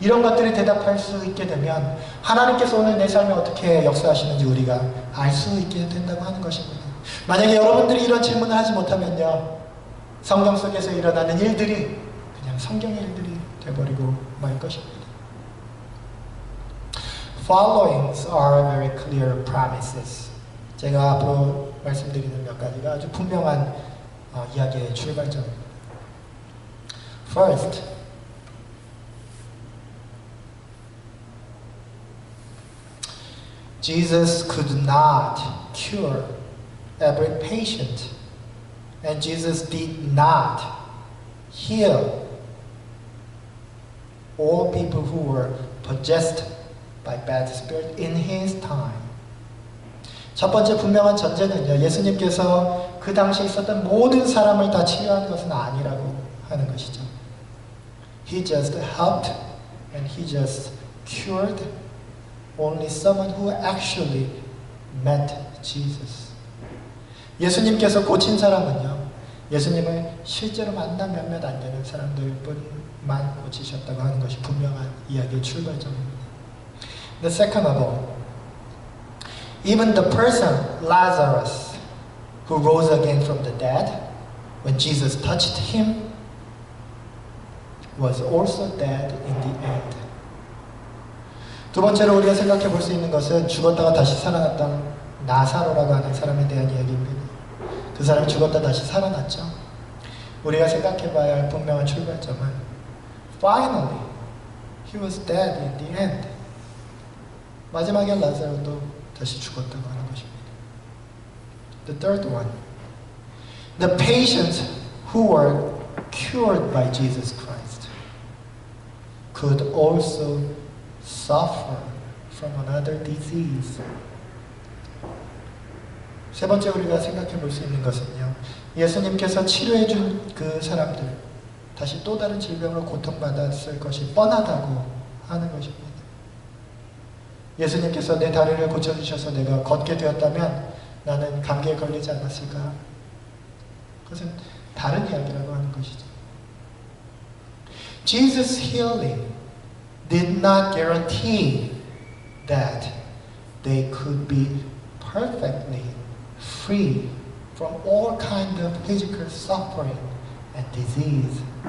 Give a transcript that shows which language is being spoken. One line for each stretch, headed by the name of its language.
Korean: 이런 것들에 대답할 수 있게 되면 하나님께서 오늘 내 삶에 어떻게 역사하시는지 우리가 알 수 있게 된다고 하는 것입니다. 만약에 여러분들이 이런 질문을 하지 못하면요, 성경 속에서 일어나는 일들이 그냥 성경의 일들이 되어버리고 말 것입니다.
English: Followings are very clear promises.
Korean: 제가 앞으로 말씀드리는 몇 가지가 아주 분명한 이야기의 출발점입니다.
English: First, Jesus could not cure every patient, and Jesus did not heal all people who were possessed by bad spirit in his time.
Korean: 첫 번째 분명한 전제는요, 예수님께서 그 당시에 있었던 모든 사람을 다 치유한 것은 아니라고 하는 것이죠.
English: He just helped and he just cured only someone who actually met Jesus.
Korean: 예수님께서 고친 사람은요, 예수님을 실제로 만난 몇몇 안 되는 사람들뿐만 고치셨다고 하는 것이 분명한 이야기의 출발점입니다.
English: The second of all, even the person Lazarus who rose again from the dead, when Jesus touched him, was also dead in the end.
Korean: 두 번째로 우리가 생각해 볼 수 있는 것은 죽었다가 다시 살아났던 나사로라고 하는 사람에 대한 이야기입니다. 그 사람이 죽었다 다시 살아났죠. 우리가 생각해 봐야 할 분명한 출발점은
English: Finally, he was dead in the end.
Korean: 마지막에 라자로도 다시 죽었다고 하는 것입니다.
English: The third one, the patients who were cured by Jesus Christ could also suffer from another disease.
Korean: 세 번째 우리가 생각해 볼 수 있는 것은요, 예수님께서 치료해 준 그 사람들 다시 또 다른 질병으로 고통받았을 것이 뻔하다고 하는 것입니다. 예수님께서 내 다리를 고쳐주셔서 내가 걷게 되었다면 나는 감기에 걸리지 않았을까? 그것은 다른 이야기라고 하는 것이죠.
English: Jesus' healing did not guarantee that they could be perfectly free from all kind of physical suffering and disease.